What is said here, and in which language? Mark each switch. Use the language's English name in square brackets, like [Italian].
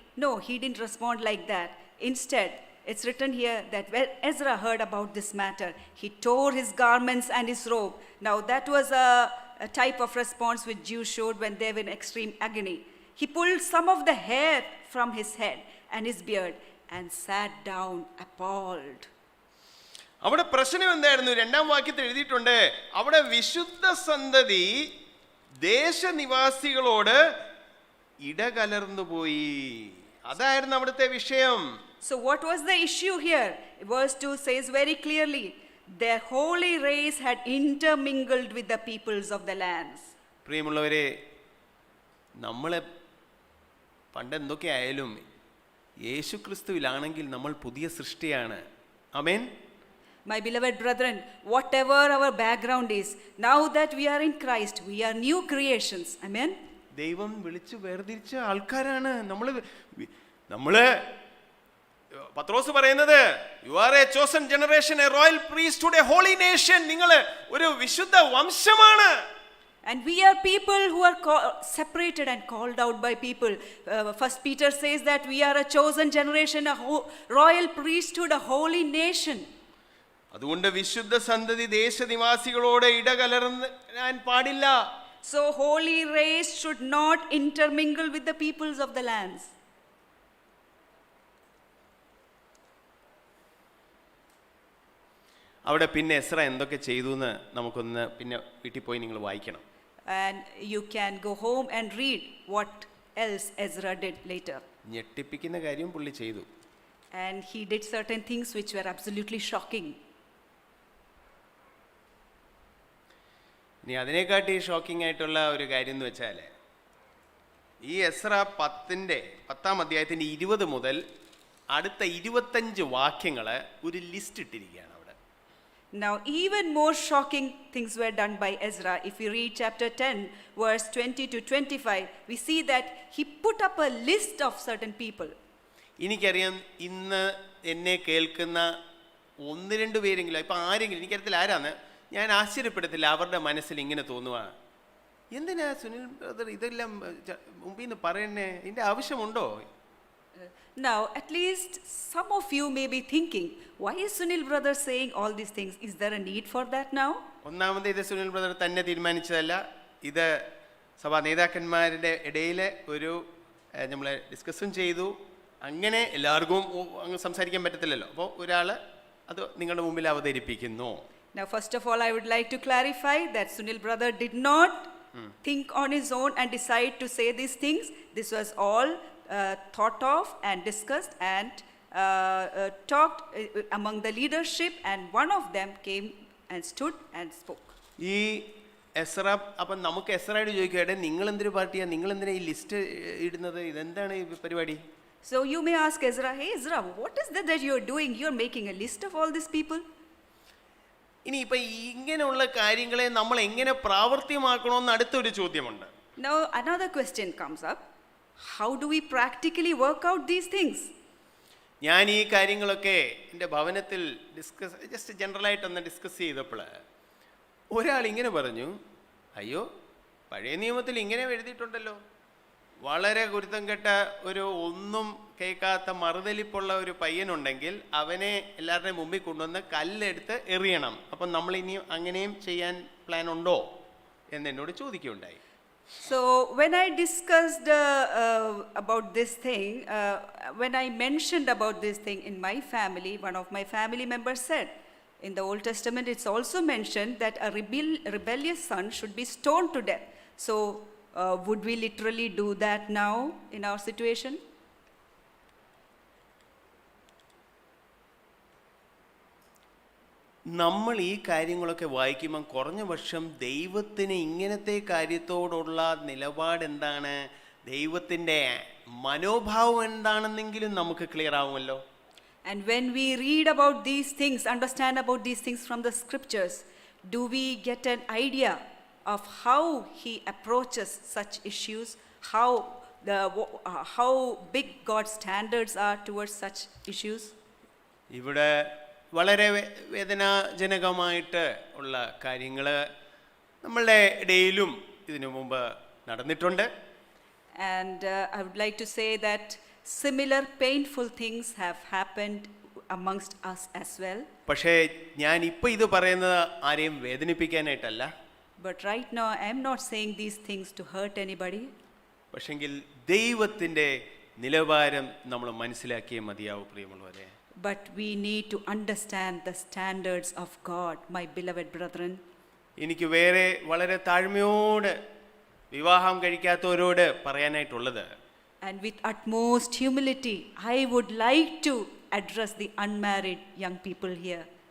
[English] No, he didn't respond like that. Instead, it's written here that when Ezra heard about this matter, he tore his garments and his robe. Now that was a type of response which Jews showed when they were in extreme agony. He pulled some of the hair from his head and his beard and sat down appalled. [Malayalam] അവിടെ പ്രശ്നം എന്തായിരുന്നു? രണ്ടാം വാക്യത്തിൽ എഴുതിയിട്ടുണ്ട്, അവിടെ വിശുദ്ധ സന്തതി ദേശനിവാസികളോട് ഇടകലർന്നു പോയി. അതായിരുന്നു അവിടുത്തെ വിഷയം. [English] So what was the issue here? Verse 2 says very clearly, their holy race had intermingled with the peoples of the lands. [Malayalam] പ്രിയമുള്ളവരെ, നമ്മളെ പണ്ട് എന്തൊക്കെ ആയാലും യേശു ക്രിസ്തുവിലാണെങ്കിൽ നമ്മൾ പുതിയ സൃഷ്ടിയാണ്. ആമേൻ. [English] My beloved brethren, whatever our background is, now that we are in Christ, we are new creations. Amen. [Malayalam] ദൈവം വിളിച്ചു വേർതിരിച്ച ആൾക്കാരാണ് നമ്മള്. പത്രോസ് പറയുന്നത്, [English] You are a chosen generation, a royal priesthood, a holy nation. [Malayalam] നിങ്ങൾ ഒരു വിശുദ്ധ വംശമാണ്. [English] And we are people who are separated and called out by people. First Peter says that we are a chosen generation, a royal priesthood, a holy nation. [Malayalam] അതുകൊണ്ട് വിശുദ്ധ സന്തതി ദേശനിവാസികളോട് ഇടകലർന്നാൻ പാടില്ല. [English] So holy race should not intermingle with the peoples of the lands. [Malayalam] അവിടെ പിന്നെ എസ്ര എന്തൊക്കെ ചെയ്തു എന്ന് നമുക്കൊന്ന് പിന്നെ വീട്ടിൽ പോയി നിങ്ങൾ വായിക്കണം. [English] And you can go home and read what else Ezra did later. [Malayalam] ഞെട്ടിപ്പിക്കുന്ന കാര്യം പുള്ളി ചെയ്തു. [English] And he did certain things which were absolutely shocking. [Malayalam] ഇനി അതിനെക്കാട്ടി ഷോക്കിംഗ് ആയിട്ടുള്ള ഒരു കാര്യം എന്ന് വെച്ചാൽ, ഈ എസ്ര 10-ാം അധ്യായത്തിൻ്റെ 20 മുതൽ അടുത്ത 25 വാക്യങ്ങൾ ഒരു ലിസ്റ്റ് ഇട്ടിരിക്കുകയാണ് അവിടെ. [English] Now even more shocking things were done by Ezra. If we read chapter 10 verse 20 to 25, we see that he put up a list of certain people. [Malayalam] എനിക്കറിയാം ഇന്ന് എന്നെ കേൾക്കുന്ന 1-2 പേരെങ്കിലും, ഇപ്പം ആരെങ്കിലും, എനിക്കറിയത്തില്ല ആരാന്ന്, ഞാൻ ആശ്ചര്യപ്പെടത്തില്ല അവരുടെ മനസ്സിൽ ഇങ്ങനെ തോന്നുക, എന്തിനാ സുനിൽ ബ്രദർ ഇതെല്ലാം മുമ്പിൽ നിന്ന് പറയണേ, ഇതിൻ്റെ ആവശ്യമുണ്ടോ? [English] Now at least some of you may be thinking, why is Sunil brother saying all these things? Is there a need for that now? [Malayalam] ഒന്നാമത് ഇത് സുനിൽ ബ്രദർ തന്നെ തീരുമാനിച്ചതല്ല, ഇത് സഭാ നേതാക്കന്മാരുടെ ഇടയിൽ ഒരു നമ്മൾ ഡിസ്കസും ചെയ്തു. അങ്ങനെ എല്ലാവർക്കും അങ്ങ് സംസാരിക്കാൻ പറ്റത്തില്ലല്ലോ, അപ്പോൾ ഒരാൾ അത് നിങ്ങളുടെ മുമ്പിൽ അവതരിപ്പിക്കുന്നു. [English] Now first of all, I would like to clarify that Sunil brother did not think on his own and decide to say these things. This was all thought of and discussed and talked among the leadership, and one of them came and stood and spoke. [Malayalam] ഈ എസ്ര, അപ്പം നമുക്ക് എസ്രയോട് ചോദിക്കട്ടെ, നിങ്ങൾ എന്തൊരു പാർട്ടിയാണ്, നിങ്ങൾ എന്തിനാ ഈ ലിസ്റ്റ് ഇടുന്നത്, ഇതെന്താണ് ഈ പരിപാടി? [English] So you may ask Ezra, hey Ezra, what is that you are doing? You are making a list of all these people. [Malayalam] ഇനി ഇപ്പം ഇങ്ങനെയുള്ള കാര്യങ്ങളെ നമ്മൾ എങ്ങനെ പ്രാവർത്തികമാക്കണമെന്ന് അടുത്തൊരു ചോദ്യമുണ്ട്. [English] Now another question comes up. How do we practically work out these things? [Malayalam] ഞാൻ ഈ കാര്യങ്ങളൊക്കെ എൻ്റെ ഭവനത്തിൽ ജസ്റ്റ് ജനറലായിട്ടൊന്ന് ഡിസ്കസ് ചെയ്തപ്പോൾ ഒരാൾ ഇങ്ങനെ പറഞ്ഞു, അയ്യോ പഴയ നിയമത്തിൽ ഇങ്ങനെ എഴുതിയിട്ടുണ്ടല്ലോ, വളരെ ഗുരുത്തം കെട്ട ഒരു ഒന്നും കേൾക്കാത്ത മറുതലിപ്പുള്ള ഒരു പയ്യനുണ്ടെങ്കിൽ അവനെ എല്ലാവരുടെയും മുമ്പിൽ കൊണ്ടുവന്ന് കല്ലെടുത്ത് എറിയണം. അപ്പം നമ്മൾ ഇനിയും അങ്ങനെയും ചെയ്യാൻ പ്ലാൻ ഉണ്ടോ എന്ന് എന്നോട് ചോദിക്കുകയുണ്ടായി. [English] So when I discussed about this thing, when I mentioned about this thing in my family, one of my family members said, in the Old Testament it's also mentioned that a rebellious son should be stoned to death. So would we literally do that now in our situation? [Malayalam] നമ്മൾ ഈ കാര്യങ്ങളൊക്കെ വായിക്കുമ്പം കുറഞ്ഞ വർഷം ദൈവത്തിന് ഇങ്ങനത്തെ കാര്യത്തോടുള്ള നിലപാട് എന്താണ്, ദൈവത്തിൻ്റെ മനോഭാവം എന്താണെന്നെങ്കിലും നമുക്ക് ക്ലിയർ ആവുമല്ലോ. [English] And when we read about these things, understand about these things from the scriptures, do we get an idea of how he approaches such issues, how big God's standards are towards such issues? [Malayalam] ഇവിടെ വളരെ വേദനാജനകമായിട്ട് ഉള്ള കാര്യങ്ങൾ നമ്മളുടെ ഇടയിലും ഇതിനു മുമ്പ് നടന്നിട്ടുണ്ട്. [English] And I would like to say that similar painful things have happened amongst us as well. [Malayalam] പക്ഷേ ഞാൻ ഇപ്പോൾ ഇത് പറയുന്നത് ആരെയും വേദനിപ്പിക്കാനായിട്ടല്ല. [English] But right now I am not saying these things to hurt anybody. [Malayalam] പക്ഷെങ്കിൽ ദൈവത്തിൻ്റെ നിലവാരം നമ്മൾ മനസ്സിലാക്കിയേ മതിയാവും പ്രിയമുള്ളവരെ. [English] But we need to understand the standards of God, my beloved brethren. [Malayalam] എനിക്ക് വേറെ വളരെ താഴ്മയോട് വിവാഹം കഴിക്കാത്തവരോട് പറയാനായിട്ടുള്ളത്, [English] And with utmost humility, I would like to address the unmarried young people here.